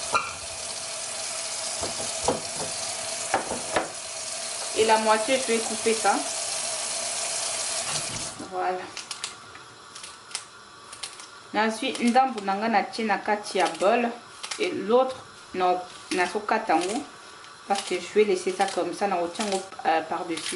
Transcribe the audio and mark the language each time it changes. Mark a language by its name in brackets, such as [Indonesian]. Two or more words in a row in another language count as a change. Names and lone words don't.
[French] Et la moitié, je vais couper ça. Voilà. Ensuite, [Lingala] ndambu nanga na tina kati ya bol. [French] Et l'autre, [Lingala] na sokatango. [French] Parce que je vais laisser ça comme ça, par-dessus.